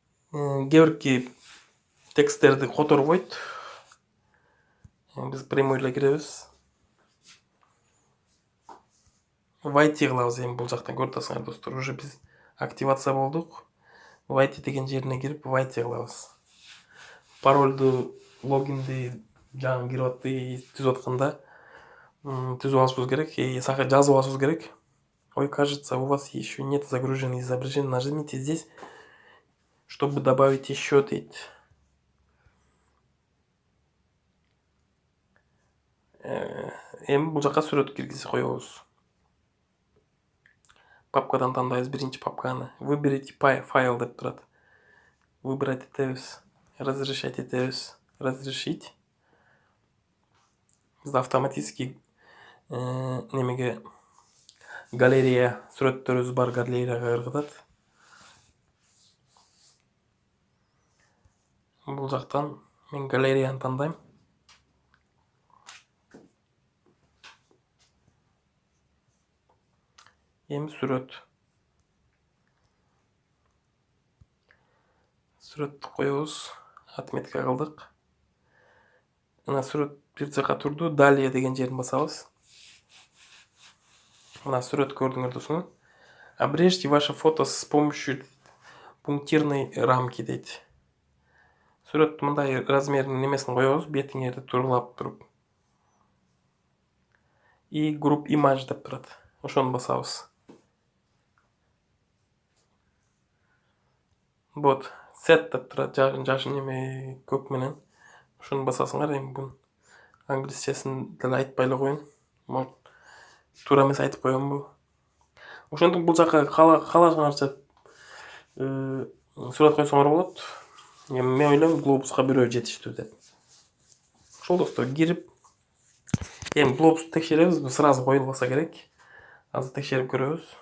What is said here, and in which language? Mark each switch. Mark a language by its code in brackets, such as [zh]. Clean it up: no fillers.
[ky] Кээ тексттерди которбойт. Биз прямой эле киребиз. Войти кылабыз эми бул жактан көрүп атасыңар достор. Уже биз активация болдук. Войти деген жерине кирип войти кылабыз. Паролду, логинди жаңы кирип түзүп атканда түзүп алышыбыз керек. Жазып алышыбыз керек. [ru] Ой, кажется, у вас еще нет загруженных изображений. Нажмите здесь, чтобы добавить еще [ky] дейт. Эми бул жака сүрөт киргизип коебуз. Папкадан тандайбыз биринчи папканы. [ru] Выберите файл [ky] деп турат. Выбрать этебиз. Разрешать этебиз. [ru] Разрешить. [ky] Бизде автоматически немеге галерея сүрөттөрүбүз бар, галереяга кыргызат. Бул жактан мен галереяны тандайм. Эми сүрөттү коебуз. Отметка кылдык. Мына сүрөт бир жака турду. Далее деген жерин басабыз. Мына сүрөт көрдүңөр достор. [ru] Обрежьте ваше фото с помощью пунктирной рамки [ky] дейт. Сүрөттү мындай размеринин немесин коебуз, бетиңерди турлап туруп. И [en] group image [ky] деп турат. Ошону басабыз. Вот, set деп турат, жашын неме көк менен. Ошону басасыңар. Эми бун англисчесин деле айтпай эле коеюн. Может, туура эмес айтып коембу. Ошондук бул жака каалашыңарча сүрөт койсоңор болот. Эми мен ойлойм глобуска бирөө жетиштүү деп. Ошол достор кирип, эми глобусту текшеребиз, сразу коюлбаса керек. Азыр текшерип көрөбүз.